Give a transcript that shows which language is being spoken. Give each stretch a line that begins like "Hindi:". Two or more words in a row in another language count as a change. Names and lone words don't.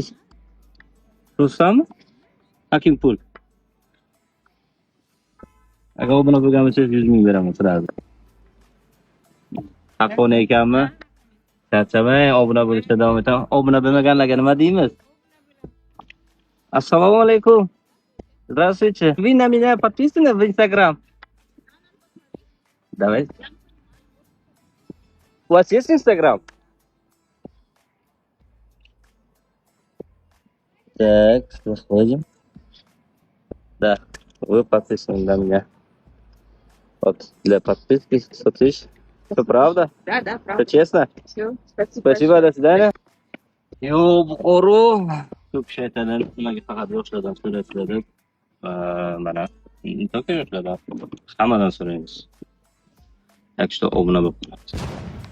Uzbek: Rustammi? Hakimpul. Agar obuna bo'lgan bo'lsangiz 100 ming beraman sizlarga. Haqqoni ekanmi? Charchamang, obuna bo'lishda davom eting. Obuna bo'lmaganlarga nima deymiz? Assalomu alaykum.
Russian: Здравствуйте. Вы на меня подписаны в Instagram? Давай. У вас есть Instagram? Так, заходим. Да, вы подписаны на меня. Вот, для подписки 100 тысяч. Все правда? Да, правда. Все честно? Все, спасибо. Спасибо, до свидания.
Uzbek: Yo, Buxoro. Ko'p kishi aytadi, nimaga faqat yoshlardan so'raysizlar deb. Mana, только yoshlardan. Hammadan so'raymiz.
Russian: Так что
Uzbek: obuna bo'lib qolamiz.